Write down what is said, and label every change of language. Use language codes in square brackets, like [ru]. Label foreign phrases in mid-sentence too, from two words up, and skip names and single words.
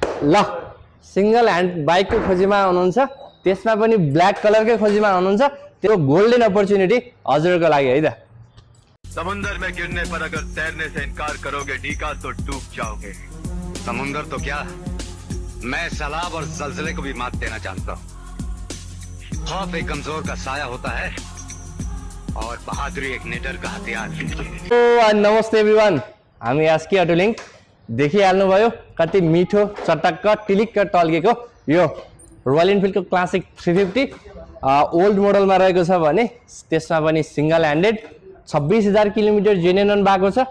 [ne] ल [en] single hand [ne] बाइकको खोजीमा हुनुहुन्छ, त्यसमा पनि ब्ल्याक कलरकै खोजीमा हुनुहुन्छ, त्यो [en] golden opportunity [ne] हजुरको लागि है त। [hi] समुंदर में गिरने पर अगर तैरने से इनकार करोगे डीका तो डूब जाओगे। समुंदर तो क्या, मैं सैलाब और जलजले को भी मात देना जानता हूँ। खौफ एक कमजोर का साया होता है और बहादुरी एक निडर का हथियार। [ne] नमस्ते एभ्रिवान, हामी एसके अटो लिङ्क देखिहाल्नुभयो कति मिठो चटक्क टिलिक्क टल्केको यो रोयल इनफिल्डको क्लासिक 350 ओल्ड मोडलमा रहेको छ भने त्यसमा पनि [en] single handed [ne] 26,000 किलोमिटर जेन्युन भएको छ।